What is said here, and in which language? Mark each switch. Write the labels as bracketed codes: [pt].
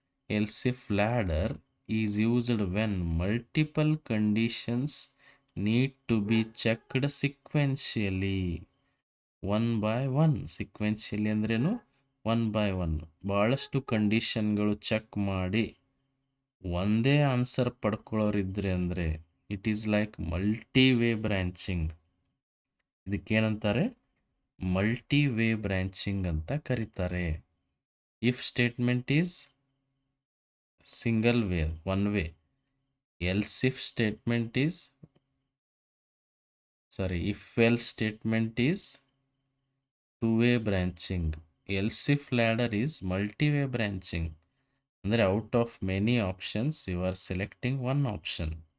[en] Else-if ladder is used when multiple conditions need to be checked sequentially, one by one. [kn] Sequentially ಅಂದ್ರೇನು? [en] One by one. [kn] ಭಾಳಷ್ಟು ಕಂಡೀಷನ್ಗಳು check ಮಾಡಿ ಒಂದೇ answer ಪಡ್ಕೊಳ್ಳೋರಿದ್ರೆ ಅಂದರೆ [en] It is like multiway branching. [kn] ಇದಕ್ಕೇನಂತಾರೆ? ಮಲ್ಟಿವೇ branching ಅಂತ ಕರೀತಾರೆ. [en] If statement is single way, one way. Else if statement is if else statement is two-way branching. Else if ladder is multi-way branching. ಅಂದರೆ out of many options you are selecting one option.